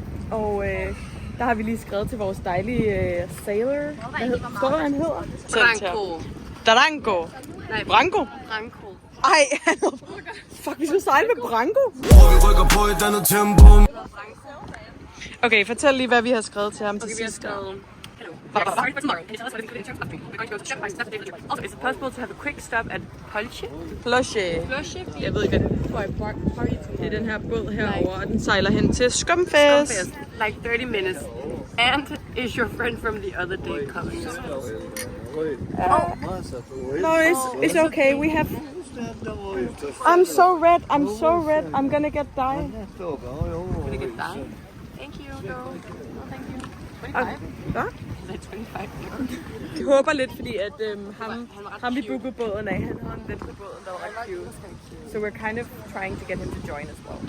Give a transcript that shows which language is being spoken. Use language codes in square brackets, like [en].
[da] Og der har vi lige skrevet til vores dejlige sailor. Forstår du, hvad han hedder? Branko. Darango. Nej, Branko. Branko. Ej, fuck, vi skulle sejle med Branko. Okay, fortæl lige, hvad vi har skrevet til ham til sidst. Vi har skrevet... [en] Sorry for tomorrow. Can you tell us what is included in terms of afternoon? We're going to go to Chef Price. Also, is it possible to have a quick stop at Polche? [da] Jeg ved ikke, hvad det er den her båd herovre, og den sejler hen til Skumfest. [en] Like 30 minutes. And is your friend from the other day coming? No, it's okay. We have... I'm so red. I'm gonna get die. Thank you, girl. No, thank you. 25? [da] Hvad? Nej, 25. Jeg håber lidt, fordi at ham vi bookede båden af, han havde en ven på båden, der var ret cute. [en] So we're kind of trying to get him to join as well.